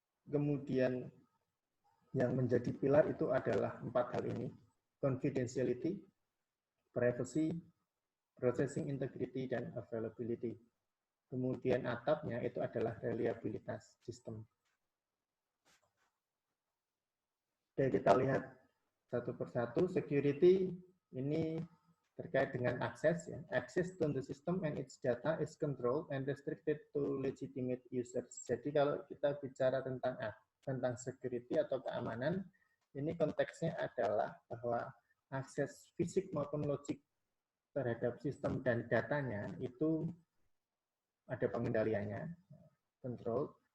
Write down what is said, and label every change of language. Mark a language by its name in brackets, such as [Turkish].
[Indonesian] Kemudian yang menjadi pilar itu adalah 4 hal ini: confidentiality, privacy, processing integrity, dan availability. Kemudian atapnya itu adalah reliabilitas sistem. Oke, kita lihat satu persatu. Security ini terkait dengan akses. Ya. [English] Access to the system and its data is controlled and restricted to legitimate users. [Indonesian] Jadi kalau kita bicara tentang security atau keamanan, ini konteksnya adalah bahwa akses fisik maupun logik terhadap sistem dan datanya itu ada pengendaliannya, control.